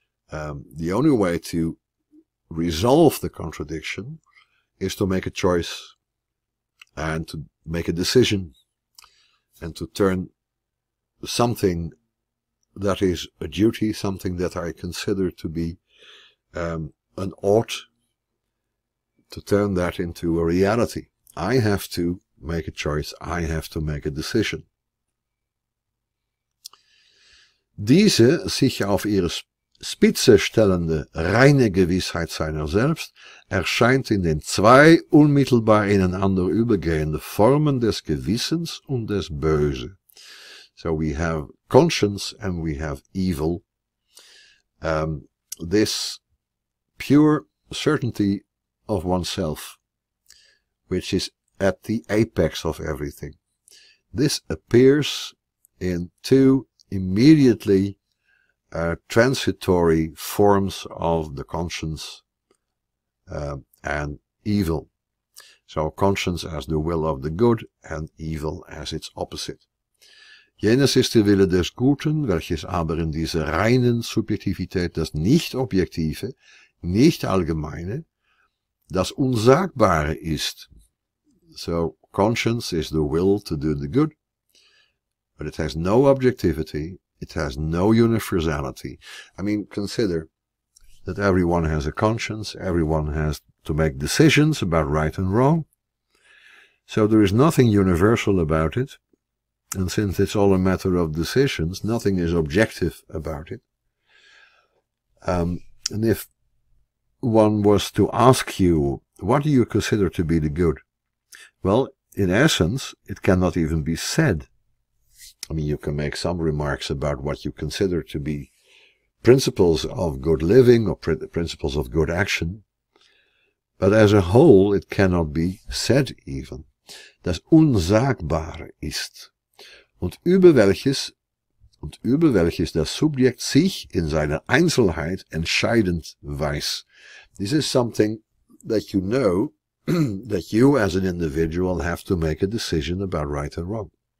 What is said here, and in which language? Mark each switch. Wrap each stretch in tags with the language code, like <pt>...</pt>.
<en>The only way to resolve the contradiction is to make a choice and to make a decision and to turn something that is a duty, something that I consider to be an ought, to turn that into a reality. I have to make a choice, I have to make a decision.</en> <de>Diese sich auf ihre Spitze stellende reine Gewissheit seiner selbst erscheint in den zwei unmittelbar ineinander übergehende Formen des Gewissens und des Böse.</de> <en>So we have conscience and we have evil. This pure certainty of oneself, which is at the apex of everything. This appears in two immediately transitory forms of the conscience and evil. So conscience as the will of the good and evil as its opposite.</en> <de>Jenes ist der Wille des Guten, welches aber in dieser reinen Subjektivität das Nicht-Objektive, Nicht-Allgemeine, das Unsagbare ist.</de> <en>So conscience is the will to do the good, but it has no objectivity, it has no universality. I mean, consider that everyone has a conscience, everyone has to make decisions about right and wrong, So there is nothing universal about it, and since it's all a matter of decisions, nothing is objective about it. And if one was to ask you, what do you consider to be the good? Well, in essence, it cannot even be said. I mean, you can make some remarks about what you consider to be principles of good living or principles of good action, but as a whole, it cannot be said even.</en> <de>Das Unsagbare ist, und über welches das Subjekt sich in seiner Einzelheit entscheidend weiß.</de> <en>This is something that you know, that you as an individual have to make a decision about right and wrong.</en>